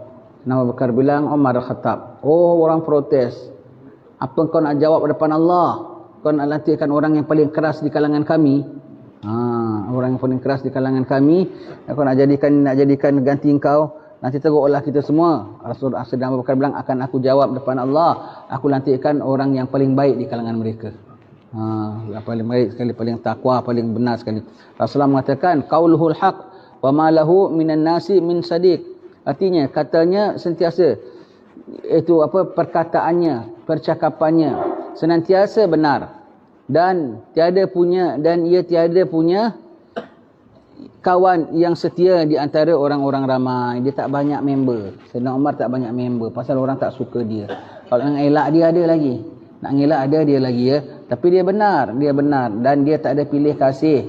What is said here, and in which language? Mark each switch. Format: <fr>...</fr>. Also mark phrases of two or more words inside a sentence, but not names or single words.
<ms>Sayyidina Abu Bakar bilang, "Umar Al-Khattab." Oh, orang protes. Apa kau nak jawab depan Allah? Kau nak lantikkan orang yang paling keras di kalangan kami? Orang yang paling keras di kalangan kami, kau nak jadikan ganti engkau? Nanti teruklah kita semua. Rasulullah Sayyidina Abu Bakar bilang, akan aku jawab depan Allah, aku lantikkan orang yang paling baik di kalangan mereka. Yang paling baik sekali, paling takwa, paling benar sekali. Rasulullah mengatakan,</ms> <ar>قوله الحق وما له من الناس من صديق.</ar> <ms>Artinya, katanya sentiasa, itu perkataannya, percakapannya senantiasa benar, dan ia tiada punya kawan yang setia di antara orang-orang ramai. Dia tak banyak member. Sayyidina Umar tak banyak member pasal orang tak suka dia. Kalau nak elak dia ada lagi, nak ngelak ada dia lagi ya. Tapi dia benar dan dia tak ada pilih kasih.</ms>